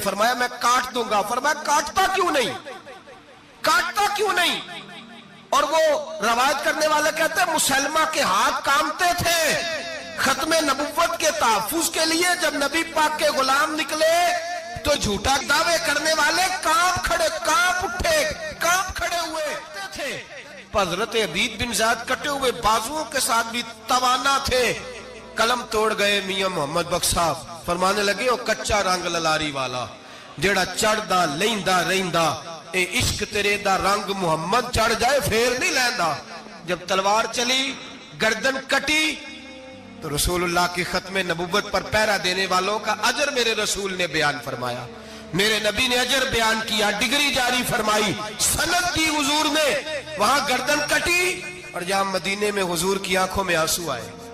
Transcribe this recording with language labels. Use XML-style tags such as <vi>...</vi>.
<ur>فرمایا میں کاٹ دوں گا. فرمایا کاٹتا کیوں نہیں، کاٹتا کیوں نہیں؟ اور وہ روایت کرنے والے کہتے ہیں مسلمہ کے ہاتھ کامتے تھے ختم نبوت کے تحفظ کے لیے. جب نبی پاک کے غلام نکلے تو جھوٹا دعوے کرنے والے کانپ کھڑے ہوئے تھے. حضرت حبیب بن زید کٹے ہوئے بازوؤں کے ساتھ بھی توانا تھے. قلم توڑ گئے میاں محمد بخش صاحب.</ur> <pa>فرمانے لگے او کچا رنگ للاری والا جیڑا چڑھدا لیندا رہندا، اے عشق تیرے دا رنگ محمد چڑھ جائے پھر نہیں لیندا.</pa> <ur>جب تلوار چلی، گردن کٹی تو رسول اللہ کی ختم نبوت پر پہرا دینے والوں کا اجر میرے رسول نے بیان فرمایا. میرے نبی نے اجر بیان کیا، ڈگری جاری فرمائی، سند دی حضور نے. وہاں گردن کٹی اور جہاں مدینے میں حضور کی آنکھوں میں آنسو آئے.</ur>